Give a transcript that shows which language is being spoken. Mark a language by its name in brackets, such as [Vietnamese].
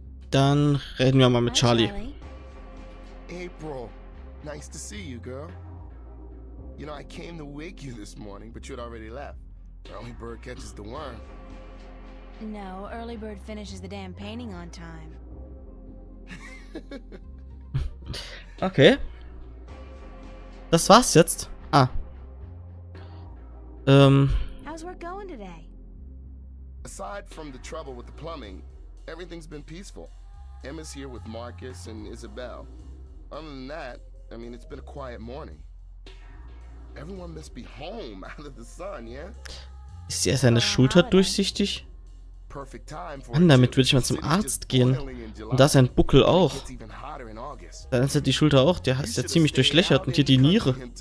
[German] Dann reden wir mal mit Charlie. [English] April, nice to see you, girl. You know, I came to wake you this morning, but you'd already left. Early bird catches the worm. No, early bird finishes the damn painting on time. [German] Okay. Das war's jetzt. Ah. [English] How's work going today? Aside from the trouble with the plumbing, everything's been peaceful. Emma's here with Marcus and Isabel. Other than that, I mean, it's been a quiet morning. Everyone must be home out of the sun, yeah? [German] Ist ja seine Schulter durchsichtig? Mann, damit würde ich mal zum Arzt gehen. Und da ist ein Buckel auch. Dann ist ja die Schulter auch, der ist ja ziemlich durchlöchert und hier die Niere.